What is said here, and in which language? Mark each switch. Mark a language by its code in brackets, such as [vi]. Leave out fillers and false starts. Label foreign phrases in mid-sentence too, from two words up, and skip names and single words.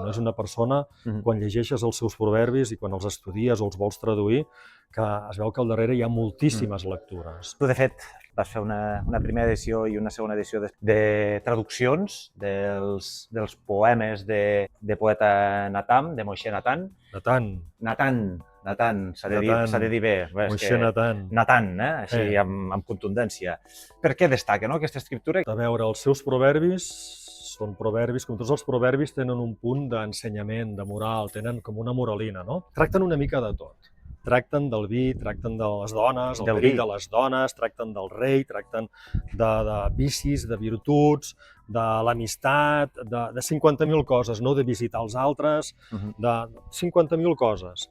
[ca] És una persona, quan llegeixes els seus proverbis i quan els estudies o els vols traduir, que es veu que al darrere hi ha moltíssimes lectures. Tu, de fet, vas fer una primera edició i una segona edició de traduccions dels poemes de poeta Natan, de Moshe Natan. Natan, s'ha de dir bé. Moshe Natan. Natan, així amb contundència. Per què destaca aquesta escriptura? A veure, els seus proverbis són proverbis, com tots els proverbis, tenen un punt d'ensenyament, de moral, tenen com una moralina, no? Tracten una mica de tot. Tracten del vi, tracten de les dones, el perill de les dones, tracten del rei, tracten de vicis, de virtuts, de l'amistat, de 50.000 coses, no de visitar els altres, de 50.000 coses.